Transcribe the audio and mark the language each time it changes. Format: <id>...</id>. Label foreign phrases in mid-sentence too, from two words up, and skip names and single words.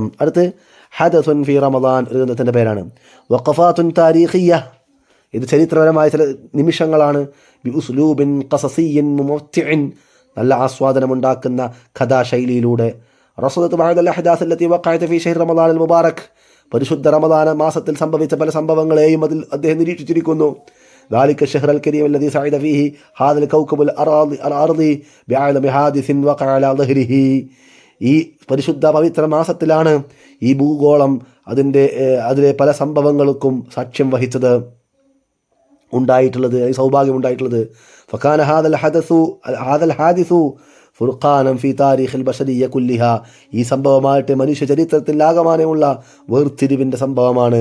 <ml>അടുത്ത് ഹദസുൻ ഫി റമദാൻ, ഒരു ഗ്രന്ഥത്തിൻ്റെ പേരാണ്.</ml> <ar>وقفات تاريخية,</ar> <ml>ഇത് ചരിത്രപരമായ ചില നിമിഷങ്ങളാണ്.</ml> <ar>بأسلوب قصصي ممتع,</ar> <ml>നല്ല ആസ്വാദനമുണ്ടാക്കുന്ന കഥാശൈലിയിലൂടെ.</ml> <ar>رصدت بعض الأحداث التي وقعت في شهر رمضان المبارك,</ar> <ml>പരിശുദ്ധ റമദാന മാസത്തിൽ സംഭവിച്ച പല സംഭവങ്ങളെയും അതിൽ അദ്ദേഹം നിരീക്ഷിച്ചിരിക്കുന്നു.</ml> <ar>ذلك الشهر الكريم الذي سعد فيه هذا الكوكب الأرضي بعالم حادث وقع على ظهره,</ar> <ml>ഈ പരിശുദ്ധ പവിത്ര മാസത്തിലാണ് ഈ ഭൂഗോളം അതിലെ പല സംഭവങ്ങൾക്കും സാക്ഷ്യം വഹിച്ചത്, ഉണ്ടായിട്ടുള്ളത്, സൗഭാഗ്യമുണ്ടായിട്ടുള്ളത്.</ml> <ar>فكان هذا الحادث فرقانا في تاريخ البشرية كلها,</ar> <ml>ഈ സംഭവമായിട്ട് മനുഷ്യ ചരിത്രത്തിൽ ആകമാനമുള്ള വേർതിരിവിൻ്റെ സംഭവമാണ്.</ml>